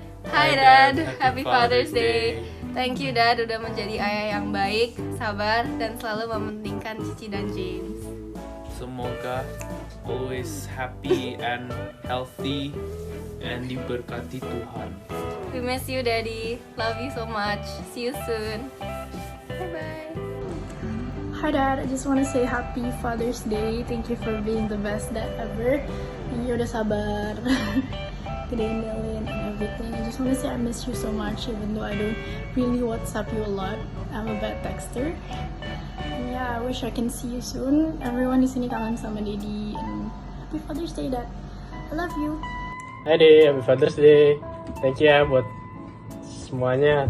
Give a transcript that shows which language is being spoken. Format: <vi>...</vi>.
<en>Hi Dad, happy Father's Day. Thank you Dad</en> <id>udah menjadi ayah yang baik, sabar, dan selalu mementingkan Cici dan James. Semoga</id> <en>always happy and healthy and</en> <id>diberkati Tuhan.</id> <en>We miss you Daddy, love you so much. See you soon. Bye bye. Hi Dad, I just want to say happy Father's Day. Thank you for being the best dad ever. Thank you</en> <id>udah sabar, gedein</id> <en>Delin and everything. I just want to say I miss you so much, even though I don't really WhatsApp you a lot. I'm a bad texter. And yeah, I wish I can see you soon. Everyone</en> <id>di sini kangen sama</id> <en>Daddy. And happy Father's Day, Dad. I love you. Hai Dad, happy Father's Day. Thank you</en> <id>ya buat semuanya.</id>